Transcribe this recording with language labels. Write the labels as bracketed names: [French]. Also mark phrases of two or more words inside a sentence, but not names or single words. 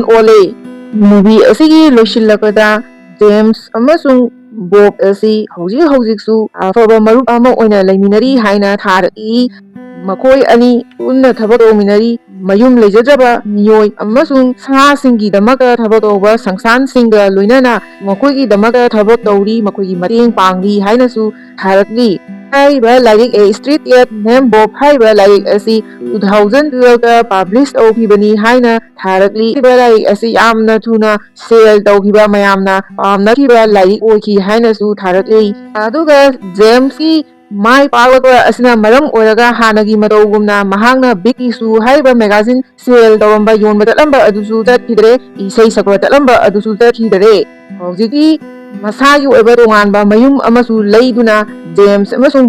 [Manipuri] ole movie asigi loshillakada James amasung Bob asi hojiksu afaba marup ama oina laiminari haina tharaki makoi ani unna thabak tawminari mayum leijadaba miyoi amasung sa singi damaka thabak tawba sangsan singa loinana makoigi damaka thabak tawri makoigi mateng pangri hainasu tharakli haiba larik A Street Cat Named Bob haiba larik asi 2012 ka publish tawkhibani haina tharakli haiba larik asi yamna thuna sale tawkhiba mayamna pamnakiba larik oiki hainasu tharakli aduga Jameski mai paglakwa asina maram oiraga hanagi matawgumna mahangna big issue haiba magazine sale tawamba yonba tatlamba adusu tatkidre isai sakwa tatlamba adusu tatkidre hojiki masagi oiba tonganba mayum amasu leiduna James amasung